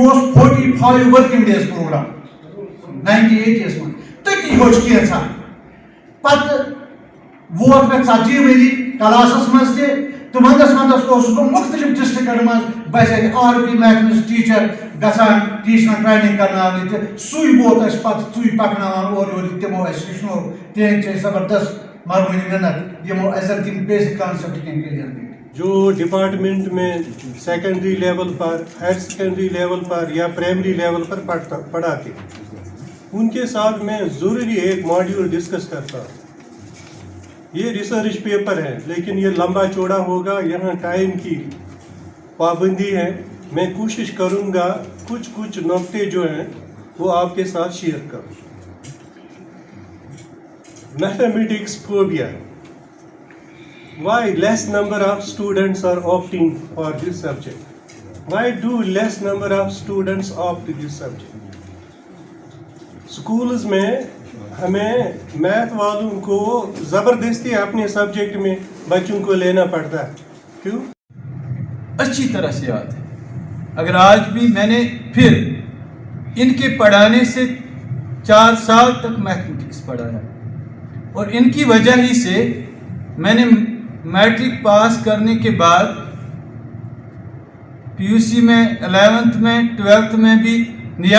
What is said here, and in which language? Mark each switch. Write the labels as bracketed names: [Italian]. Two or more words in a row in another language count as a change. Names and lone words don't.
[Kashmiri] اوس 45 [English] working days program [Kashmiri] 98 منٛز تٔتی ہیوٚچھ کینٛژھا پتہٕ ووت مےٚ 40 ؤری کلاسس منٛز تہِ تہٕ ونٛدس اوسُس بہٕ مختلف ڈسٹرکن منٛز بہٕ ٲسۍ [English] RP mathematics teacher [Kashmiri] گژھان ٹیچرن ٹریننگ کرناونہِ تہٕ سُے ووت اَسہِ پتہٕ ژُے پکناوان اورٕ یورٕ تِمو اَسہِ ہیٚچھنو تِہنٛدۍ چھِ زبردست مرمٕنۍ محنت یِمو اَسہِ زن تِم [English] basic concept [Kashmiri] کیٚنٛہہ کلیئر کٔرۍ [Urdu] جو ڈپارٹمنٹ میں [English] secondary level [Urdu] پر [English] higher secondary level [Urdu] پر یا [English] primary level [Urdu] پر پڑھاتے ان کے ساتھ میں ضروری ایک ماڈیول ڈسکس کرتا ہوں. یہ [English] research paper [Urdu] ہے لیکن یہ لمبا چوڑا ہوگا, یہاں ٹائم کی پابندی ہے. میں کوشش کروں گا کچھ نقطے جو ہیں وہ آپ کے ساتھ شیئر کروں. [English] mathematics phobia. Why less number of students are opting for this subject? Why do less number of students opt this subject? [Urdu] Schools میں ہمیں میتھ والوں کو زبردستی اپنے سبجیکٹ میں بچوں کو لینا پڑتا ہے. کیوں؟ اچھی طرح سے یاد ہے. اگر آج بھی میں نے پھر ان کے پڑھانے سے 4 سال تک میتھمیٹکس پڑھا ہے اور ان کی وجہ ہی سے میں نے میٹرک پاس کرنے کے بعد PUC میں 11th میں 12th میں بھی لیا.